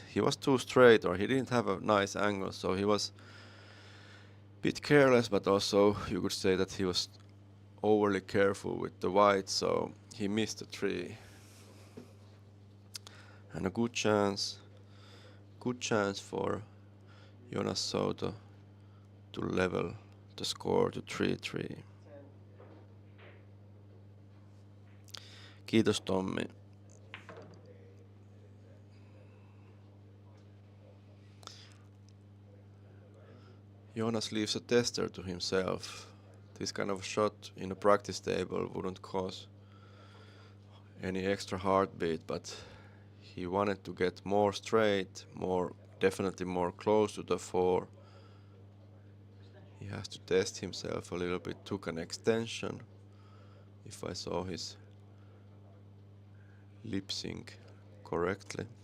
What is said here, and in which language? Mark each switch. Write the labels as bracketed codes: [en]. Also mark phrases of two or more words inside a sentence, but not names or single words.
[en] Or he didn't have a nice angle, so he was a bit careless, but also you could say that he was overly careful with the white, so he missed the 3. And a good chance for Jonas Souto to level the score to 3-3. [fi] Kiitos Tommi. [en] Jonas leaves a tester to himself. This kind of shot in a practice table wouldn't cause any extra heartbeat, but he wanted to get more straight, definitely more close to the 4. He has to test himself a little bit, took an extension, if I saw his lip sync correctly.